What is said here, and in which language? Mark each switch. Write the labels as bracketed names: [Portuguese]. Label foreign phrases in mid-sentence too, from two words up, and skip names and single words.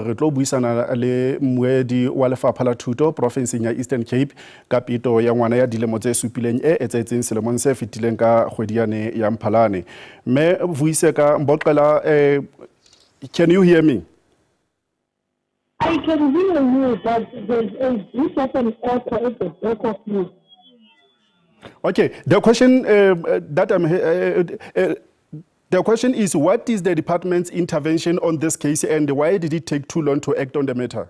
[Southern Sotho] re tlo buisana le moedi wa lefapha la thuto provinceng ya Eastern Cape ka pito ya ngwana ya dilemo tse supileng e etsetseng selemong se fetileng ka kgwediane ya Mphalane. Me vuise ka Mboqela, [English] can you hear me? I can hear you, but there's a bit of an echo at the back of you. Okay, the question the question is, what is the department's intervention on this case and why did it take too long to act on the matter?